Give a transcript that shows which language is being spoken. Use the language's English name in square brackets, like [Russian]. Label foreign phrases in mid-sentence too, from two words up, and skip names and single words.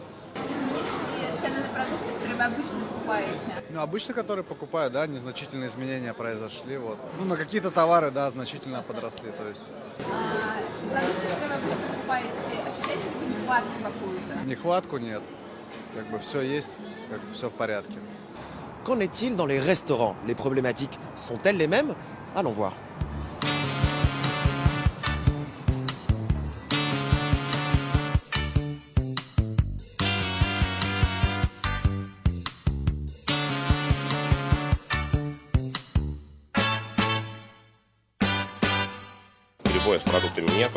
[Russian] Изменились ли цены на продукты, которые вы обычно покупаете? Ну, обычно, которые покупаю, да, незначительные изменения произошли. Вот. Ну, на какие-то товары, да, значительно подросли. То есть Продукты, которые вы обычно покупаете, ощущаете ли вы нехватку какую-то? нехватку нет. Как бы все есть, как бы все в порядке. [French] Qu'en est-il dans les restaurants? Les problématiques sont-elles les mêmes? Allons voir. [Russian] Перебоя с продуктами нету.